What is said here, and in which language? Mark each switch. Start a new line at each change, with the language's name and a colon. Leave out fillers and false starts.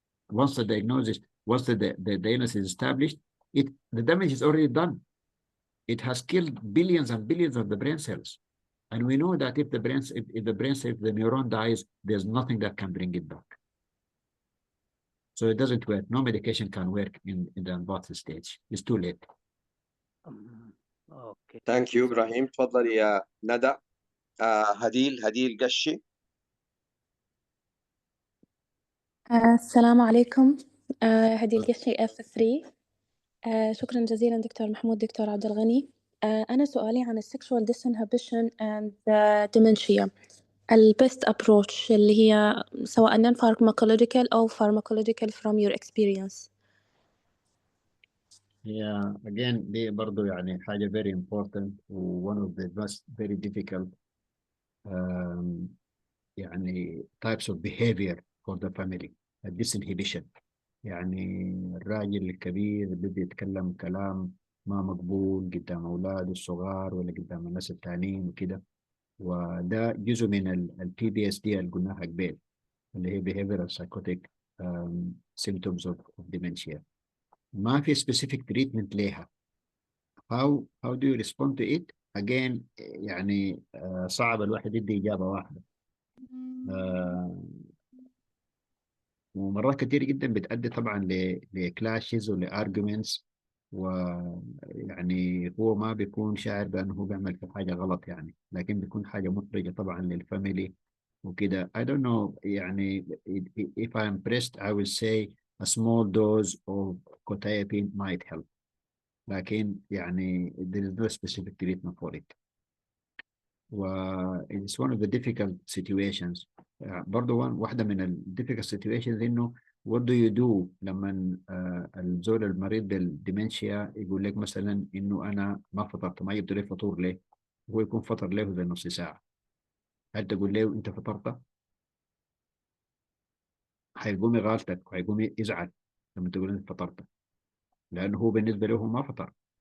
English: Once the illness is established, the damage is already done. It has killed billions and billions of the brain cells. And we know that if the neuron dies, there's nothing that can bring it back. So it doesn't work. No medication can work in the advanced stage. It's too late. Okay. Thank you,
Arabic: إبراهيم. تفضل يا ندى. هديل قشي. السلام عليكم. هدي القشي F3. شكرا جزيلا دكتور محمود، دكتور عبد الغني. أنا سؤالي عن
English: sexual disinhibition and dementia. best approach
Arabic: اللي هي سواء
English: non-pharmacological
Arabic: أو
English: pharmacological from your experience. again
Arabic: دي برضو يعني حاجة
English: very important و one of the most very difficult يعني types of behavior for the family.
Arabic: disinhibition يعني الراجل الكبير بده يتكلم كلام ما مقبول قدام أولاده الصغار ولا قدام الناس التانيين وكده، وده جزء من البي بي اس دي اللي قلناها قبل اللي هي
English: behavioral psychotic symptoms of dementia.
Arabic: ما في
English: specific treatment
Arabic: لها.
English: how do you respond to it?
Arabic: Again يعني صعب الواحد يدي إجابة واحدة. ومرات كتير جدا بتأدي طبعا لكلاشز ولارجيومنتس، ويعني هو ما بيكون شاعر بأنه هو بيعمل في حاجة غلط يعني، لكن بيكون حاجة محرجة طبعا للفاميلي وكده.
English: I don't know يعني if I'm pressed I will say a small dose of quetiapine might help،
Arabic: لكن يعني
English: there is no specific treatment for it. it's one of the difficult situations.
Arabic: برضو واحدة من ال
English: difficult situations
Arabic: إنه
English: what do you do
Arabic: لما الزول المريض بالديمنشيا يقول لك مثلا إنه أنا ما فطرت، ما جبت لي فطور ليه؟ هو يكون فطر له زي نص ساعة. هل تقول له أنت فطرت؟ هيقوم يغالطك وهيقوم يزعل لما تقول أنت فطرت، لأنه هو بالنسبة له ما فطر.